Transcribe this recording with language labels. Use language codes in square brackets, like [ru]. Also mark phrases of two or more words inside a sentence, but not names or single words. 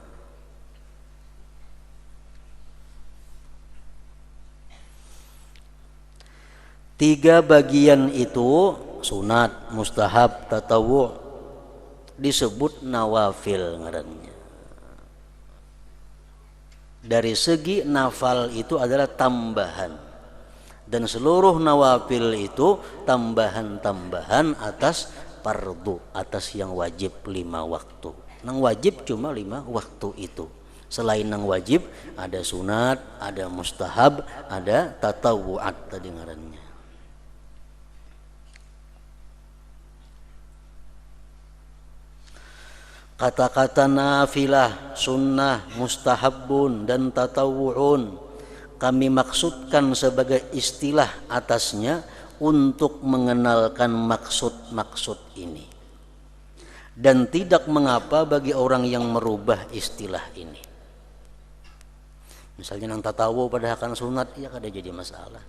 [id] Tiga bagian itu, sunat, mustahab, tatawwu, disebut nawafil ngarannya. Dari segi nafal itu adalah tambahan, dan seluruh nawafil itu tambahan-tambahan atas fardu, atas yang wajib 5 waktu. Nang wajib cuma 5 waktu itu. Selain nang wajib ada sunat, ada mustahab, ada tatawu'at tadi ngarannya. Kata-kata nafilah, sunnah, mustahabun, dan tatawu'un kami maksudkan sebagai istilah atasnya untuk mengenalkan maksud-maksud ini. Dan tidak mengapa bagi orang yang merubah istilah ini. Misalnya nang tatawu pada akan sunat, ya kada jadi masalah.